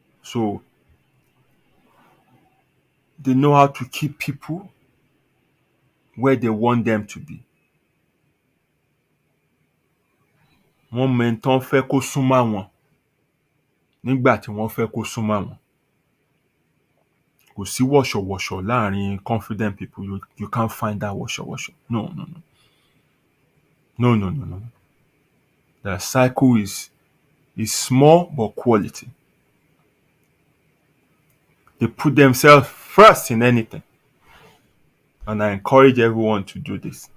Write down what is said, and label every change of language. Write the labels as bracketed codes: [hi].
[en] So they know how to keep people where they want them to be. [yo] Wọ́n mọ ẹni tán fẹ́ kó súnmọ́ àwọn nígbà tí wọ́n fẹ́ kó súnmọ́ àwọn. Kò sí wọ̀ṣọ̀wọ̀ṣọ̀ láàrin [en] confident people. You can't find that wọ̀ṣọ̀wọ̀ṣọ̀. No. The cycle is small but quality. They put themselves first in anything. And I encourage everyone to do this.